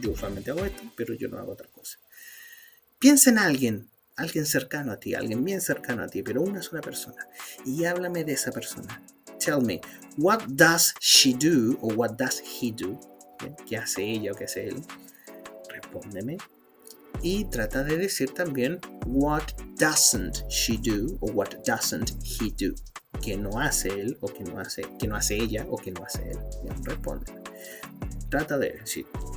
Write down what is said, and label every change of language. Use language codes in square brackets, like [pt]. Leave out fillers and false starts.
[es] Yo usualmente hago esto, pero yo no hago otra cosa. Piensa en alguien cercano a ti, alguien bien cercano a ti, pero una sola persona. Y háblame de esa persona. [en] Tell me, what does she do or what does he do? [es] ¿Bien? ¿Qué hace ella o qué hace él? Respóndeme. Y trata de decir también [en] what doesn't she do [es] o [en] what doesn't he do. [es] ¿Qué no hace él o qué no hace ella o qué no hace él? Bien, respóndeme. Trata de decir.